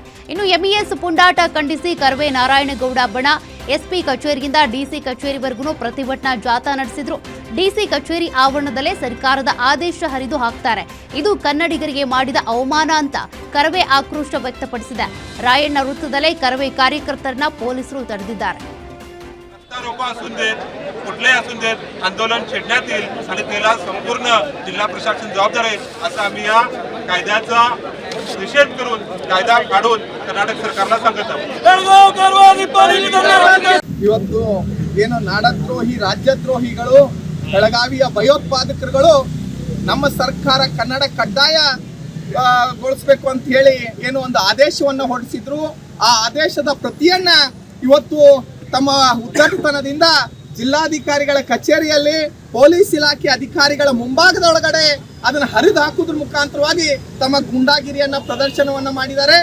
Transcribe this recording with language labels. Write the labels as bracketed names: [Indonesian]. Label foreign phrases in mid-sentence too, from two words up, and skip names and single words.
[Kannada] ಇನ್ನು MES ಪುಂಡಾಟ ಖಂಡಿಸಿ ಕರ್ವೆ ನಾರಾಯಣಗೌಡ ಬಣ SP ಕಚೇರಿಯಿಂದ DC ಕಚೇರಿವರೆಗೂ ಪ್ರತಿಭಟನಾ ಜಾಥಾ ನಡೆಸಿದ್ರು. DC ಕಚೇರಿ ಆವರಣದಲ್ಲೇ ಸರ್ಕಾರದ ಆದೇಶ ಹರಿದು ಹಾಕ್ತಾರೆ. ಇದು ಕನ್ನಡಿಗರಿಗೆ ಮಾಡಿದ ಅವಮಾನ ಅಂತ ಕರವೇ ಆಕ್ರೋಶ ವ್ಯಕ್ತಪಡಿಸಿದೆ. ರಾಯಣ್ಣ ವೃತ್ತದಲ್ಲೇ ಕರವೇ ಕಾರ್ಯಕರ್ತರನ್ನ ಪೊಲೀಸರು ತಡೆದಿದ್ದಾರೆ. [Marathi] कुठलेही असून देत आंदोलन छेडण्यात येईल आणि त्याला संपूर्ण जिल्हा प्रशासन जबाबदार आहे असं आम्ही या कायद्याचा निषेध करून कायदा काढून कर्नाटक सरकारला सांगत आहोत. [Kannada] ಇವತ್ತು ಏನು ನಾಡದ್ರೋಹಿ ರಾಜ್ಯದ್ರೋಹಿಗಳು ಬೆಳಗಾವಿಯ ಭಯೋತ್ಪಾದಕರುಗಳು ನಮ್ಮ ಸರ್ಕಾರ ಕನ್ನಡ ಕಡ್ಡಾಯ ಗೊಳಿಸಬೇಕು ಅಂತ ಹೇಳಿ ಏನು ಒಂದು ಆದೇಶವನ್ನು ಹೊರಡಿಸಿದ್ರು. ಆ ಆದೇಶದ ಪ್ರತಿಯನ್ನ ಇವತ್ತು ತಮ್ಮ ಉದ್ದಟತನದಿಂದ ಜಿಲ್ಲಾಧಿಕಾರಿಗಳ ಕಚೇರಿಯಲ್ಲಿ ಪೊಲೀಸ್ ಇಲಾಖೆ ಅಧಿಕಾರಿಗಳ ಮುಂಭಾಗದೊಳಗಡೆ ಅದನ್ನು ಹರಿದು ಹಾಕುವುದ್ರ ಮುಖಾಂತರವಾಗಿ ತಮ್ಮ ಗುಂಡಾಗಿರಿಯನ್ನ ಪ್ರದರ್ಶನವನ್ನ ಮಾಡಿದ್ದಾರೆ.